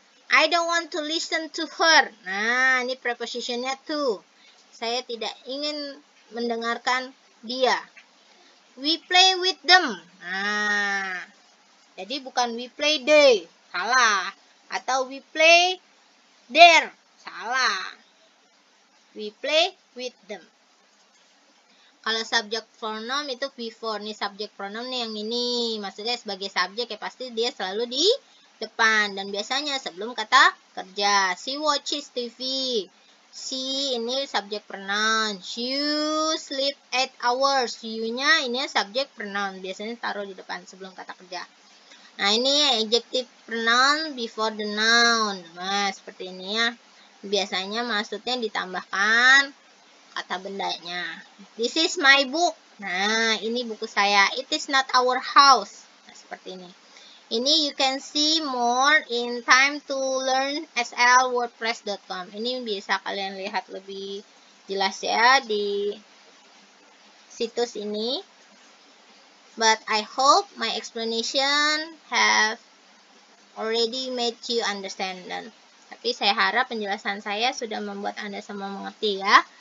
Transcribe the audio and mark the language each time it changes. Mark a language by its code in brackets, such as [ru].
[en] I don't want to listen to her. [id] Nah, ini prepositionnya to. Saya tidak ingin mendengarkan dia. [en] We play with them. [id] Nah, jadi bukan [en] we play they, salah. Atau we play there, salah. We play with them. Kalau subject pronoun itu before. [id] Nih subject pronoun nih yang ini. Maksudnya sebagai subjek ya pasti dia selalu di depan. Dan biasanya sebelum kata kerja. [en] She watches TV. She ini subject pronoun. You sleep 8 hours. [id] You-nya ini subject pronoun. Biasanya taruh di depan sebelum kata kerja. [en] Nah, ini adjective pronoun before the noun. [id] Nah, seperti ini ya. Biasanya maksudnya ditambahkan kata bendanya. [en] This is my book. [id] Nah, ini buku saya. [en] It is not our house. [id] Nah, seperti ini. [en] Ini you can see more in time to learn slwordpress.com. [id] Ini bisa kalian lihat lebih jelas ya di situs ini. [en] But I hope my explanation have already made you understand. [id] Tapi saya harap penjelasan saya sudah membuat Anda semua mengerti ya.